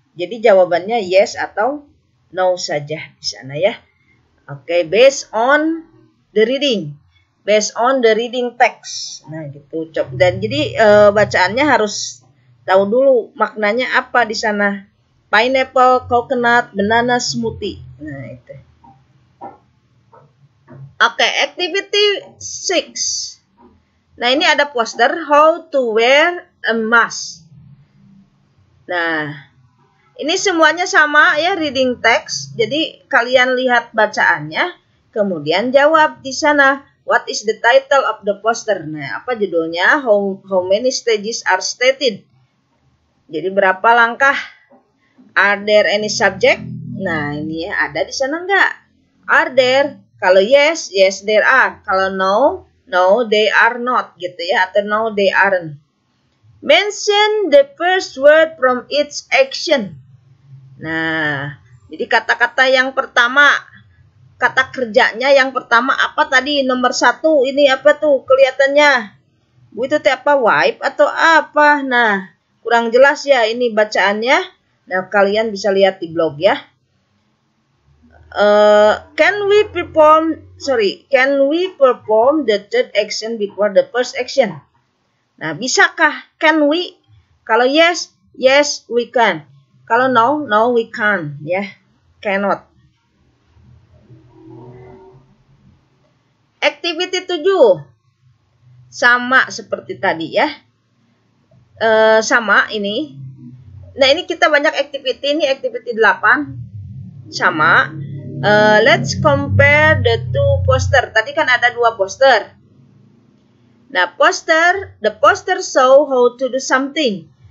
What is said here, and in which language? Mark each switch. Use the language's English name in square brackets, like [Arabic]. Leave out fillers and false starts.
[Indonesian] Jadi jawabannya yes atau no saja di sana ya. [English] Oke, based on the reading. Based on the reading text. [Indonesian] Nah, gitu. Dan jadi bacaannya harus tahu dulu maknanya apa di sana. [English] Pineapple, coconut, banana smoothie. Nah, itu. Oke, activity 6. [Indonesian] Nah, ini ada [English] poster how to wear a mask. [Indonesian] Nah, ini semuanya sama ya, reading text. Jadi kalian lihat bacaannya, kemudian jawab di sana. [English] What is the title of the poster? [Indonesian] Nah, apa judulnya? [English] How many stages are stated? [Indonesian] Jadi berapa langkah? [English] Are there any subject? [Indonesian] Nah, ini ya ada di sana enggak? Are there? [English] Kalau yes, yes there are. Kalau no, no they are not gitu ya, atau no they aren't. Mention the first word from each action. [Indonesian] Nah, jadi kata-kata yang pertama, kata kerjanya yang pertama apa tadi? Nomor 1 ini apa tuh kelihatannya? Bu itu apa? Wipe atau apa? Nah, kurang jelas ya ini bacaannya. Nah, kalian bisa lihat di blog ya. [English] Can we perform the third action before the first action? [Indonesian] Nah, bisakah? [English] Can we? Kalau yes, yes we can. Kalau no, no we can't ya. Cannot. [Indonesian] Activity 7 sama seperti tadi ya. Sama ini. Nah, ini kita banyak activity, ini activity 8 sama. [English] Let's compare the two poster. [Indonesian] Tadi kan ada 2 poster. [English] Nah, the poster show how to do something.